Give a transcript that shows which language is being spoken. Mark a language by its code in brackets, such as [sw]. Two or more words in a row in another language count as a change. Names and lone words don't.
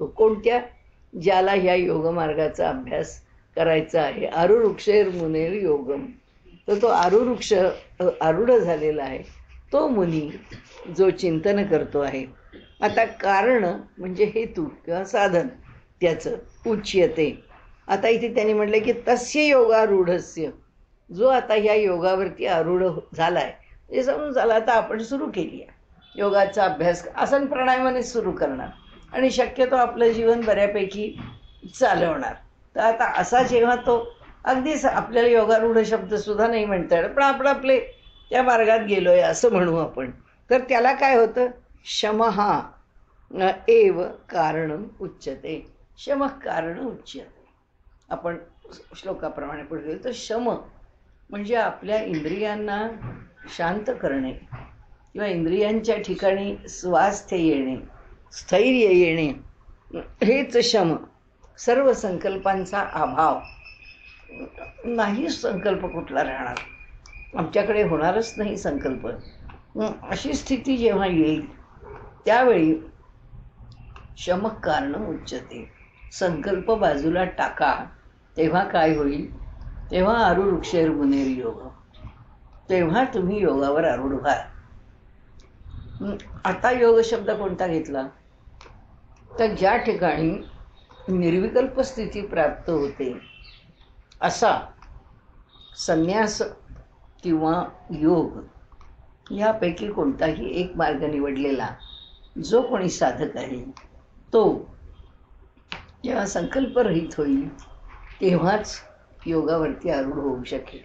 [mr] कोणत्या, ज्याला ह्या योगमार्गाचा अभ्यास करायचा आहे. [sa] आरुरुक्षेर मुनेर योगम, [mr] तर तो आरुरुक्ष आरूढ झालेला आहे तो मुनी जो चिंतन करतो आहे. आता कारण म्हणजे हेतू किंवा साधन त्याचं उच्यते. आता इथे त्यांनी म्हटलं की [sa] तस्य योगारूढस्य, [mr] जो आता ह्या योगावरती आरूढ झाला आहे, हे समजून झालं आता आपण सुरू केली आहे योगाचा अभ्यास, आसन प्राणायामाने सुरू करणार आणि शक्यतो आपलं जीवन बऱ्यापैकी चालवणार. तर आता असा जेव्हा तो अगदीच आपल्याला योगारूढ शब्दसुद्धा नाही म्हणता येणार, पण आपण आपले त्या मार्गात गेलो आहे असं म्हणू आपण, तर त्याला काय होतं, [sa] शमहा एव कारणम उच्यते. शमः कारण उच्यते. [mr] आपण श्लोकाप्रमाणे पुढे गेलो तर शम म्हणजे आपल्या इंद्रियांना शांत करणे किंवा इंद्रियांच्या ठिकाणी स्वास्थ्य येणे, स्थैर्य येणे, हेच शम. सर्व संकल्पांचा अभाव, नाही संकल्प कुठला राहणार, आमच्याकडे होणारच नाही संकल्प. अशी स्थिती जेव्हा येईल त्यावेळी [sa] शमक कारणं उच्यते. [mr] संकल्प बाजूला टाका, तेव्हा काय होईल? तेव्हा [sa] आरूढ वृक्षेर मुनेर योग. [mr] तेव्हा तुम्ही योगावर आरूढ व्हाल. आता योग शब्द कोणता घेतला? तर ज्या ठिकाणी निर्विकल्प स्थिती प्राप्त होते असा संन्यास किंवा योग यापैकी कोणताही एक मार्ग निवडलेला जो कोणी साधक आहे तो जेव्हा संकल्परहित होईल तेव्हाच योगावरती आरूढ होऊ शकेल.